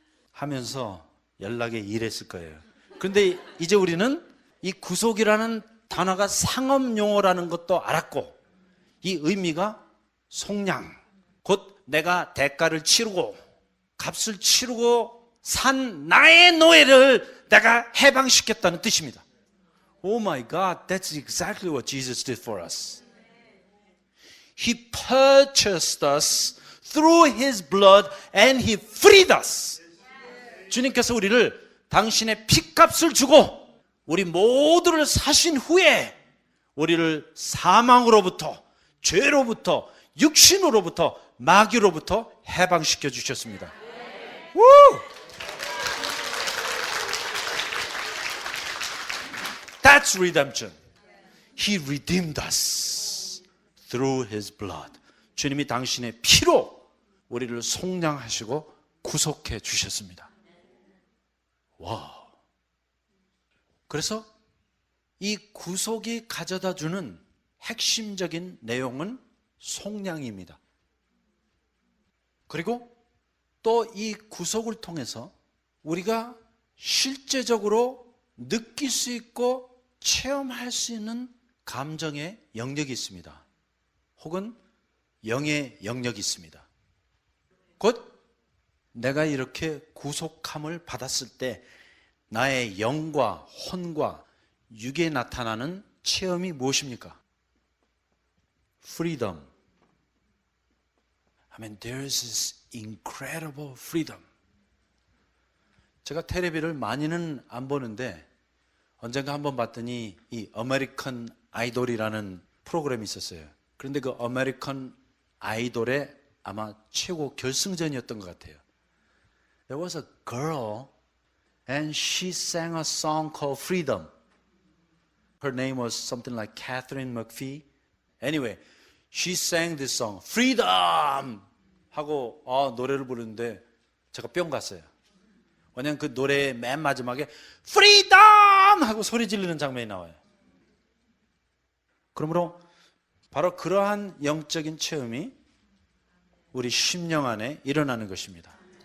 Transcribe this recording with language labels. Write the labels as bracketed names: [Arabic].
[Korean] 하면서 연락에 일했을 거예요. 그런데 이제 우리는 이 구속이라는 단어가 상업 용어라는 것도 알았고 이 의미가 속량, 곧 내가 대가를 치르고 값을 치르고 산 나의 노예를 내가 해방시켰다는 뜻입니다. [English] Oh my God, that's exactly what Jesus did for us. He purchased us through His blood and He freed us. [Korean] 주님께서 우리를 당신의 피값을 주고 우리 모두를 사신 후에 우리를 사망으로부터, 죄로부터, 육신으로부터, 마귀로부터 해방시켜 주셨습니다. 우! [English] That's redemption. He redeemed us through His blood. [Korean] 주님이 당신의 피로 우리를 속량하시고 구속해 주셨습니다. 와. 그래서 이 구속이 가져다 주는 핵심적인 내용은 속량입니다. 그리고 또 이 구속을 통해서 우리가 실제적으로 느낄 수 있고 체험할 수 있는 감정의 영역이 있습니다. 혹은 영의 영역이 있습니다. 곧 내가 이렇게 구속함을 받았을 때 나의 영과 혼과 육에 나타나는 체험이 무엇입니까? [English] Freedom. I mean, there is this incredible freedom. [Korean] 제가 텔레비를 많이는 안 보는데 언젠가 한번 봤더니 이 아메리칸 아이돌이라는 프로그램이 있었어요. 그런데 그 아메리칸 아이돌의 아마 최고 결승전이었던 것 같아요. [English] There was a girl and she sang a song called Freedom. Her name was something like Catherine McPhee. Anyway, she sang this song, Freedom! [Korean] 하고 노래를 부르는데 제가 뿅 갔어요. 왜냐하면 그 노래의 맨 마지막에 Freedom! 하고 소리 지르는 장면이 나와요. 그러므로 바로 그러한 영적인 체험이 우리 심령 안에 일어나는 것입니다.